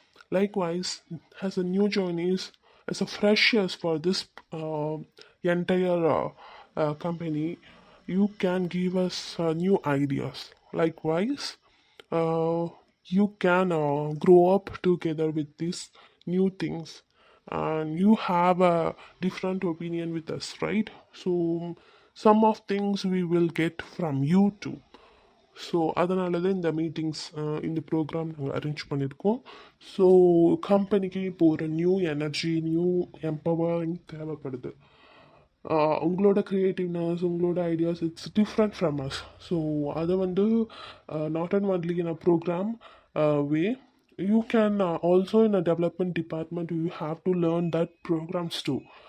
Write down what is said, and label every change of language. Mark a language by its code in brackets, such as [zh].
[en] Likewise, as a new joinees, as a freshers for this entire company, you can give us new ideas. Likewise, you can grow up together with these new things, and you have a different opinion with us, right? So some of things we will get from you too. [ta] So அதனால தான் இந்த meetings இந்த program நாங்கள் arrange பண்ணியிருக்கோம். So கம்பெனிக்கு இப்போ ஒரு new energy, new empowering தேவைப்படுது. உங்களோட க்ரியேட்டிவ்னஸ், உங்களோட ideas, [en] It's different from us. So [ta] அதை வந்து [en] Not and only in a program way, you can also in a development department you have to learn that programs too.